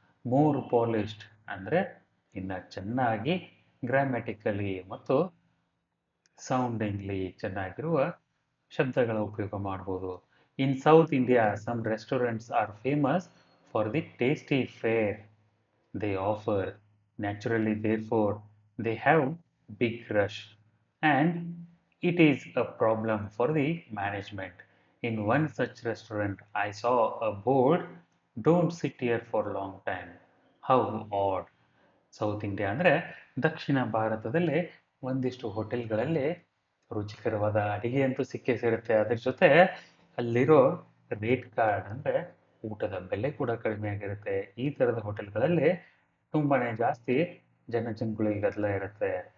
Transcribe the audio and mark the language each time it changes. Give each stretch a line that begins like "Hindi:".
English: more polished
Kannada: ಅಂದರೆ ಇನ್ನು ಚೆನ್ನಾಗಿ ಗ್ರಾಮ್ಯಾಟಿಕಲಿ ಮತ್ತು ಸೌಂಡಿಂಗ್ಲಿ ಚೆನ್ನಾಗಿರುವ ಶಬ್ದಗಳ ಉಪಯೋಗ ಮಾಡ್ಬೋದು.
English: In South India some restaurants are famous for the tasty fare they offer. Naturally, therefore, they have big rush, and it is a problem for the management. In one such restaurant, I saw a board, "Don't sit here for a long time." How odd.
Kannada: South India ಅಂದರೆ ದಕ್ಷಿಣ ಭಾರತದಲ್ಲಿ ಒಂದಿಷ್ಟು ಹೋಟೆಲ್ಗಳಲ್ಲಿ ರುಚಿಕರವಾದ ಅಡಿಗೆ ಅಂತೂ ಸಿಕ್ಕೇ ಸಿಗುತ್ತೆ. ಅದ್ರ ಜೊತೆ ಅಲ್ಲಿರೋ ರೇಟ್ ಕಾರ್ಡ್ ಅಂದರೆ ಊಟದ ಬೆಲೆ ಕೂಡ ಕಡಿಮೆ ಆಗಿರುತ್ತೆ. ಈ ಥರದ ಹೋಟೆಲ್ಗಳಲ್ಲಿ ತುಂಬಾನೇ ಜಾಸ್ತಿ ಜನಜಂಗುಳಿ ಗದ್ದಲ ಇರುತ್ತೆ.